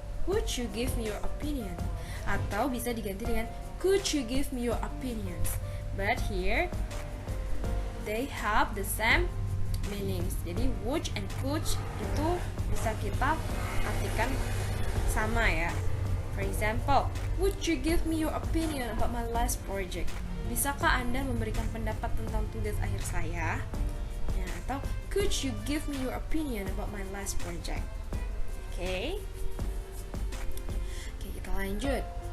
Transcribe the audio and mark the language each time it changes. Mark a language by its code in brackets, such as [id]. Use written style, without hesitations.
[en] Would you give me your opinion? [id] Atau bisa diganti dengan [en] could you give me your opinions? But here they have the same meanings. [id] Jadi [en] would and could [id] itu bisa kita artikan sama ya. [en] For example, would you give me your opinion about my last project? [id] Bisakah Anda memberikan pendapat tentang tugas akhir saya? Ya, atau [en] could you give me your opinion about my last project? Okay. [id] Oke, kita lanjut.